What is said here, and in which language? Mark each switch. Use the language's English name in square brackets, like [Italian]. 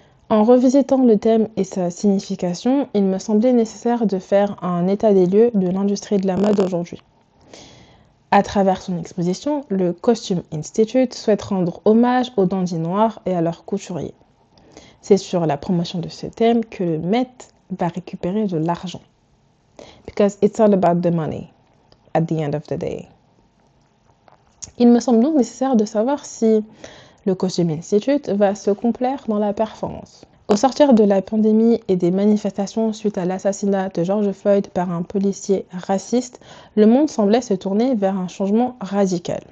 [French] En revisitant le thème et sa signification, il me semblait nécessaire de faire un état des lieux de l'industrie de la mode aujourd'hui. À travers son exposition, le Costume Institute souhaite rendre hommage aux dandys noirs et à leurs couturiers. C'est sur la promotion de ce thème que le Met va récupérer de l'argent. [English] Because it's all about the money at the end of the day. [French] Il me semble donc nécessaire de savoir si le Costume Institute va se complaire dans la performance. Au sortir de la pandémie et des manifestations suite à l'assassinat de George Floyd par un policier raciste, le monde semblait se tourner vers un changement radical.